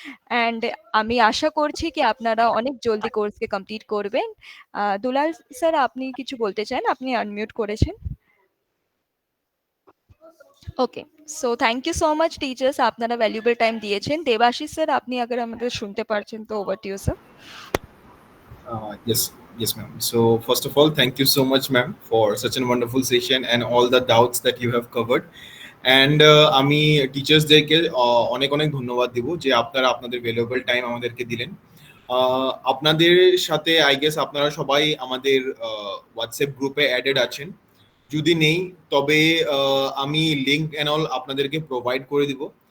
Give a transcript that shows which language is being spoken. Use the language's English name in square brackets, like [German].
[Bangla] And আমি আশা করছি কি আপনারা অনেক জলদি কোর্সকে কমপ্লিট করবেন। দুলাল স্যার আপনি কিছু বলতে চান? আপনি আনমিউট করেছেন। [English] okay, so thank you so much teachers, [Bangla] আপনারা ভ্যালুয়েবল টাইম দিয়েছেন। দেবাশিস স্যার আপনি আগে আমাদের শুনতে পারছেন তো [English] Over to you sir. Yes, ma'am. So first of all, thank you so much, ma'am, for such a wonderful session and all the doubts that you have covered. [Bangla] And আমি টিচার্সদেরকে অনেক অনেক ধন্যবাদ দিব যে আপনারা আপনাদের ভ্যালুয়েবল টাইম আমাদেরকে দিলেন। আপনাদের সাথে [English] I guess [Bangla] আপনারা সবাই আমাদের হোয়াটসঅ্যাপ গ্রুপে অ্যাডেড আছেন, যদি নেই তবে আমি লিঙ্ক অ্যান্ড অল আপনাদেরকে প্রোভাইড করে দিব।